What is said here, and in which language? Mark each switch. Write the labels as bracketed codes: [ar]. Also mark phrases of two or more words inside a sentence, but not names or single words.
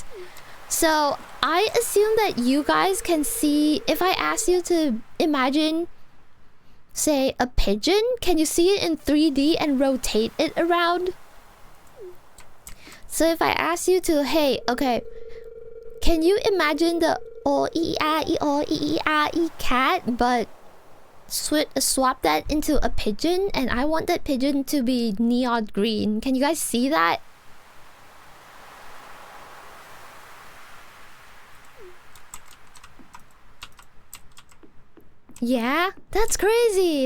[en] So I assume that you guys can see. If I ask you to imagine, say, a pigeon, can you see it in 3D and rotate it around? So if I ask you to, hey, okay, can you imagine the o-e-a-e-o-e-e-a-e cat, but swap that into a pigeon, and I want that pigeon to be neon green. Can you guys see that? Yeah, that's crazy.